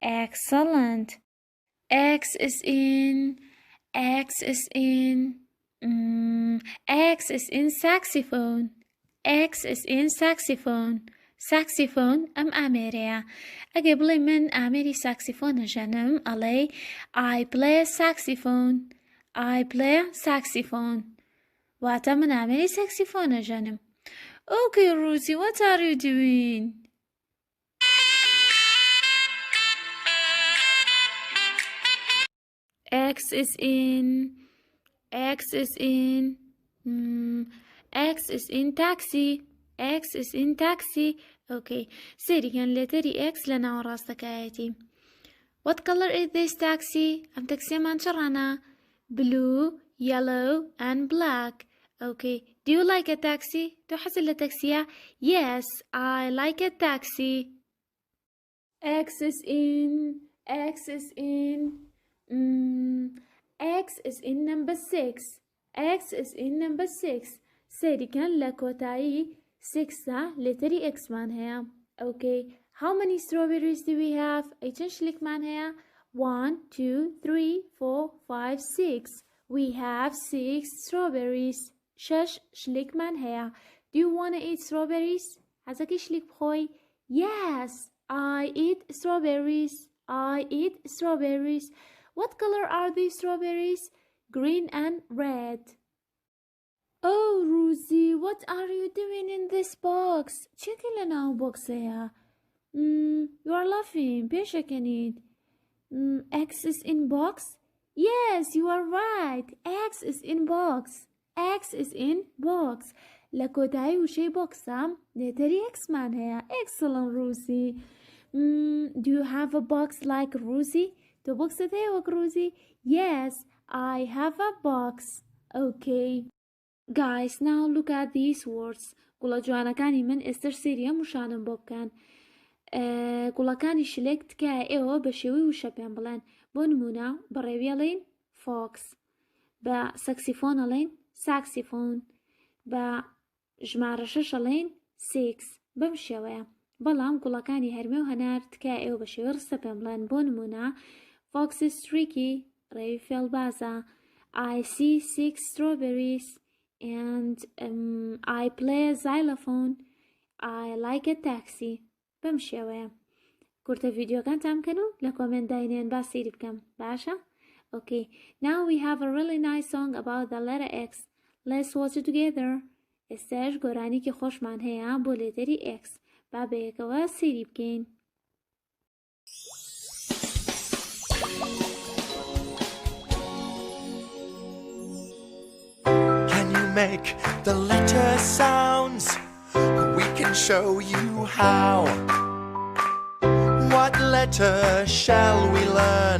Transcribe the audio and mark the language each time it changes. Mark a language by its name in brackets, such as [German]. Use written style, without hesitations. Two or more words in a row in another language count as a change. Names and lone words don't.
[English] Excellent. X is in X is in saxophone. X is in saxophone. Saxophone [Central Kurdish] ئەم ئامێرەیە. ئەگەر بڵێ من ئامێری ساکسیفۆن ئەژەنم ئەڵێ [English] I play saxophone. I play saxophone. [Central Kurdish] واتە من ئامێری ساکسیفۆن ئەژەنم. [English] Okay, Rosie, what are you doing? X is in taxi. X is in taxi. Okay. [Central Kurdish] سێریکەن لێتەری X لە ناوەڕاستەکایەتی. [English] What color is this taxi? [Central Kurdish] ئەم تەکسیەمان چ ڕەنە؟ [English] Blue, yellow and black. Okay. Do you like a taxi? [Central Kurdish] تۆ حەزت لە تەکسیە؟ [English] Yes, I like a taxi. X is in number 6. X is in number 6. [Central Kurdish] سێریکەن لە کۆتایی 6 لێتەری X مان هەیە. [English] Okay. How many strawberries do we have? [Central Kurdish] ئەی چەند شلێکمان هەیە؟ 1, 2, 3, 4, 5, 6. [English] We have 6 strawberries. 6 [Central Kurdish] شلێکمان هەیە. [English] Do you want to eat strawberries? [Central Kurdish] حەزەکەی شلێک بخۆی؟ [English] Yes, I eat strawberries. What color are these strawberries? Green and red. Oh, Rosie, what are you doing in this box? [Central Kurdish] چێتی لە ناو بۆکسەیە؟ [English] You are laughing. [Central Kurdish] پێشەکەنیت. [English] X is in box? Yes, you are right. X is in box. [Central Kurdish] لە کۆتایی وشەی بۆکسە لێتەری X مان هەیە. [English] Excellent, Rosie. Do you have a box like Rosie? [Central Kurdish] تۆ بۆکسەت هەیە وەک Rosie? [English] Yes, I have a box. Okay. Guys, now look at these words. [Central Kurdish] گوڵە جوانەکانی من ئێستر سێری هەموو شانم بۆ بکەن. گوڵەکانی شلێک تکایە ئێوە بە شێوەی وشە پێم بڵێن. بۆ نمونە بەڕێوی ئەڵێن fox، بە سەکسیفۆن ئەڵێن saxophone، بە ژمارە 6 ئەڵێن 6. بەم شێوەیە. بەڵام گوڵەکانی هەرمێ و هەنار تکایە ئێوە بە شێوەی ڕستە پێم بڵێن. بۆ نمونە [English] fox is tricky، [Central Kurdish] ڕێوی فێڵبازە. [English] I see 6 strawberries and I play a xylophone. I like a taxi. [Central Kurdish] بەم شێوەیە. کورتە ڤیدیۆکانتان بکەن و لە کۆمنت داینێن با سەیری بکەم. باشە؟ Okay. [English] Now we have a really nice song about the letter X. Let's watch it together. [Central Kurdish] ئێستاش گۆرانێکی خۆشمان هەیە بۆ لێتەری X. با بەیەکەوە سەیری بکەین. [English] Can you make the letter sounds? We can show you how. What letter shall we learn?